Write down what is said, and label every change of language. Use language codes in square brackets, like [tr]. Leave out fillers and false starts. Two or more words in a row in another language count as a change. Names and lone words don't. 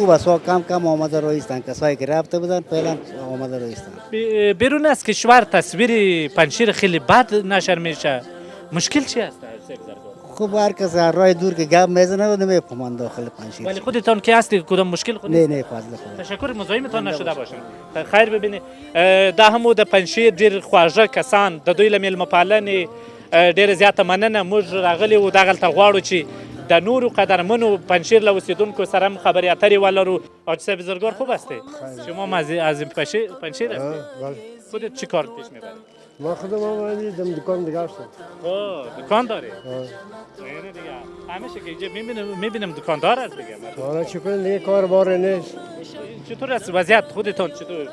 [fa] خوب است، کم کم آمده رویستن. کسایی که رفته بودن فعلا آمده رویستن. بیرون از کشور تصویر پنجشیر خیلی بد نشر میشه. مشکل چی است؟ خب هر کس هر راه دور که گپ میزنه و نمیفهمن داخل پنجشیر. ولی خودتان که هستی کدام مشکل خود؟ نه فضل خود. تشکر، مزاحمتان نشده باشم. خیر ببینید [ps] دا همو د پنجشیر ډیر خواږه کسان د دوی له میلمه پالنې ډیره زیاته مننه. موږ راغلي وو دغلته غواړو چې د نورو قدرمنو پنجشیر له اوسیدونکو سره هم خبرې اترې ولرو. [fa] حاجی صاحب بزرگوار خوب هستی؟ شما از پنجشیر هستی؟ خودت چی کار پیش میبری؟ ما خودم آمدی دم دکان دیگه هستم. دکان داری؟ نه دیگه همیشه که اینجا میبینم دکاندار هست دیگه. حالا چی کنیم دیگه کار بار نیست. چطور است وضعیت خودتان چطور؟